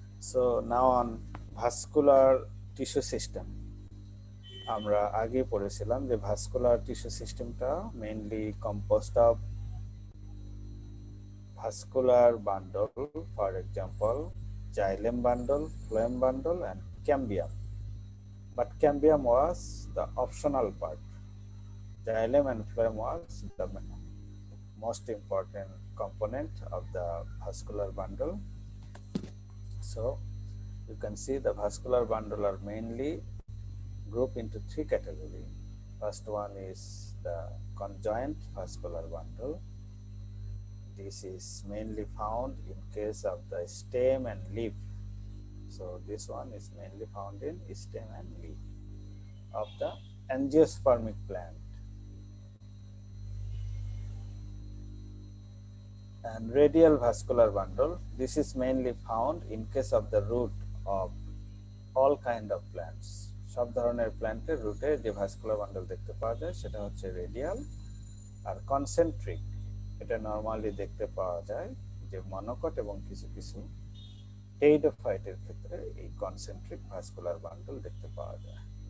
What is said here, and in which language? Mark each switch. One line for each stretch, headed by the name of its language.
English: So now on vascular tissue system.
Bangla: আমরা আগে পড়েছিলাম যে ভাস্কুলার টিস্যু সিস্টেমটা mainly composed of vascular bundle, for example xylem bundle, phloem bundle and cambium.
English: But cambium was the optional part. Xylem and phloem was the most important component of the vascular bundle. So you can see the vascular bundle are mainly grouped into 3 categories. First one is the conjoint vascular bundle. This is mainly found in case of the stem and leaf. So this one is mainly found in stem and leaf of the angiospermic plant. And radial vascular bundle, this is mainly found in case of the root of all kind of plants.
Bangla: সব ধরনের প্ল্যান্টের রুটে যে vascular bundle দেখতে পাওয়া যায় সেটা হচ্ছে রেডিয়াল। আর কনসেন্ট্রিক, এটা নরমালি দেখতে পাওয়া যায় যে মনোকট এবং কিছু কিছু টেইডোফাইটের ক্ষেত্রে এই কনসেন্ট্রিক ভাস্কুলার বান্ডল দেখতে পাওয়া যায়।